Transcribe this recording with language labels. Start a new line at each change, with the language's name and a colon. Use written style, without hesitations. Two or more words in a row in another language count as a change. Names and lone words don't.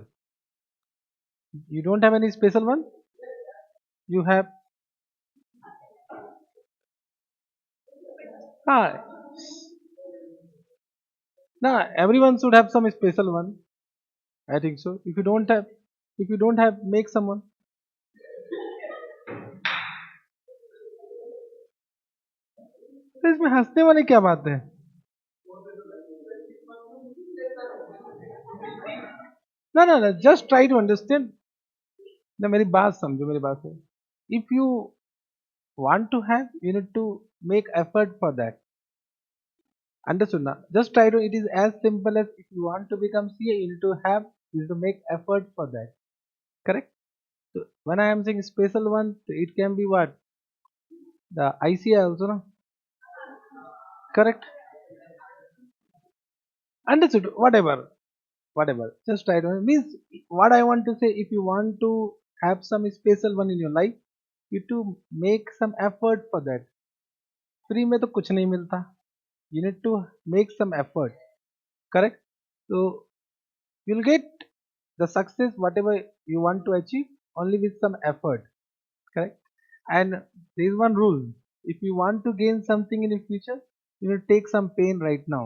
English: You don't have any special one? You have. Ah, no, everyone should have some special one. I think so. If you don't have, make someone.
Hindi: तो इसमें हंसने वाली क्या बात है?
English: No, no, no. Just try to understand.
Hindi: ना मेरी बात समझो मेरी बात है.
English: If you want to have, you need to make effort for that. Understood now. Just try to. It is as simple as if you want to become CA, you need to have, you need to make effort for that. Correct. So when I am saying special one, it can be what the ICI also, no? Correct. Understood. Whatever. Just try to means what I want to say. If you want to have some special one in your life, you to make some effort for that.
Hindi: फ्री में तो कुछ नहीं मिलता.
English: You need to make some effort. Correct. So you'll get the success whatever you want to achieve only with some effort. Correct. And there is one rule: if you want to gain something in the future, you will take some pain right now.